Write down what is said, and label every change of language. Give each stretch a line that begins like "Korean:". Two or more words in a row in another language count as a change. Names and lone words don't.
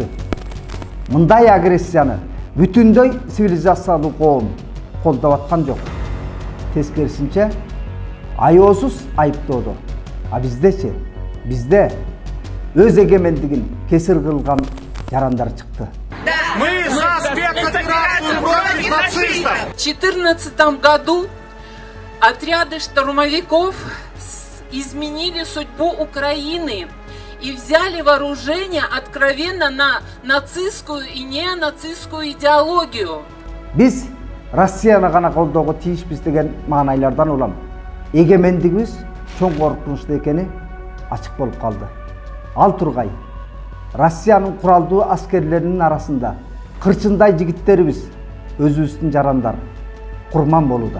Kyrgyz: Мындай агрессияны бүтүндөй цивилизациялуу коом колдоп аткан жок. Тескерисинче аяосуз айыптоодо. А биздечи, бизде өз эгемендигин кесир кылган жарандар чыкты.
Russian: Мы за спецоперацию против нацистов! В 2014 году отряды штурмовиков изменили судьбу Украины и взяли вооружение откровенно на нацистскую и неонацистскую идеологию.
Kyrgyz: Биз Россияны гана колдоого тийишпиз деген маанайлардан улам эгемендигибиз чоң коркунучтуу экени ачык болуп калды. Ал тургай Россиянын куралдуу аскерлеринин арасында кырчындай жигиттерибиз өзүбүздүн жарандар курман болууда.